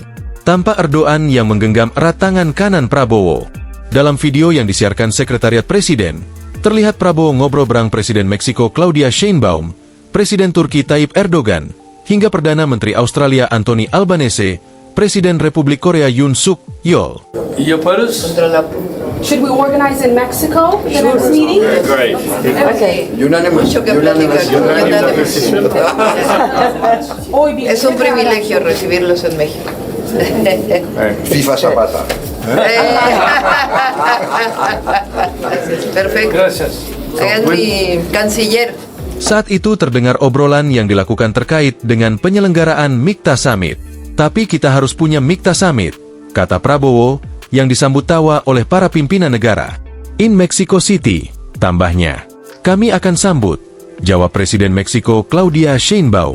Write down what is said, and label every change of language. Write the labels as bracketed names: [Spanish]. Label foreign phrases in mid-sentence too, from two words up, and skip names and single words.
[Indonesian] Tampak Erdogan yang menggenggam erat tangan kanan Prabowo. Dalam video yang disiarkan Sekretariat Presiden, terlihat Prabowo ngobrol bareng Presiden Meksiko Claudia Sheinbaum, Presiden Turki Tayyip Erdogan, hingga Perdana Menteri Australia Anthony Albanese, Presiden Republik Korea Yoon Suk Yeol. [Turkish] Yaparız. [English] Should we organize in Mexico the next meeting? Great. Okay. Unanimous. [Spanish] Mucho que platicar. Hoy Es un privilegio recibirlos en México. FIFA Zapata. Perfecto. Gracias. Hagan mi canciller. [Indonesian] Saat itu terdengar obrolan yang dilakukan terkait dengan penyelenggaraan Mikta Summit. Tapi kita harus punya Mikta Summit, kata Prabowo, yang disambut tawa oleh para pimpinan negara. [English] In Mexico City, [Indonesian] tambahnya. Kami akan sambut, jawab Presiden Meksiko Claudia Sheinbaum.